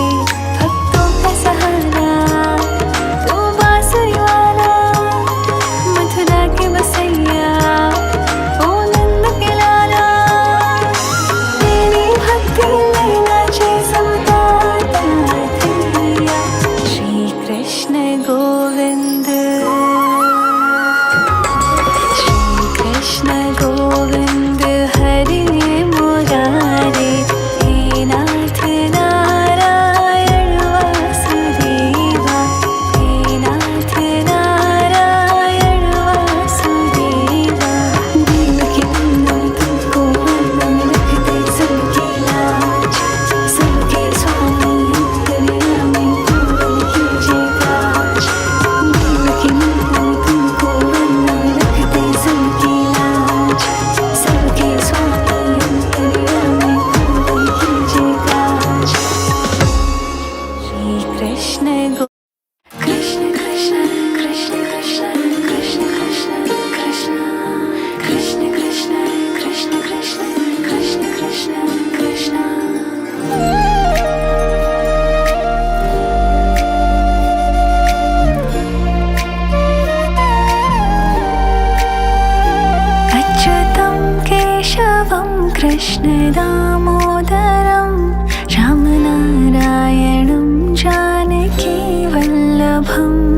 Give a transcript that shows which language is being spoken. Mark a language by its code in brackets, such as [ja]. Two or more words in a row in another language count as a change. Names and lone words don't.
[hi] भक्तों का सहारा तू बांसुरी वाला, मथुरा के बसैया ओ नंद के लाला। तेरी भक्ति में नाचे सबका कन्हैया। श्री कृष्ण गोविंद, श्री कृष्ण गोविंद हरे मुरारे, हे नाथ नारायण वासुदेवा। हे नाथ नारायण वासुदेवा। देवकी नंदन तुमको वंदन रखते सबकी लाज। सबके स्वामी अंतर्यामी पूरन कीजिए काज। देवकी नंदन तुमको वंदन रखते सबकी लाज। सबके स्वामी अंतर्यामी पूरन कीजिए काज। श्री कृष्ण गो कृष्ण कृष्ण कृष्ण कृष्ण कृष्ण कृष्ण कृष्ण कृष्ण कृष्ण कृष्ण कृष्ण कृष्ण कृष्ण। [sa] अच्युतं केशवं कृष्ण दामोदरं, रामनारायणं जानकी वल्लभम्।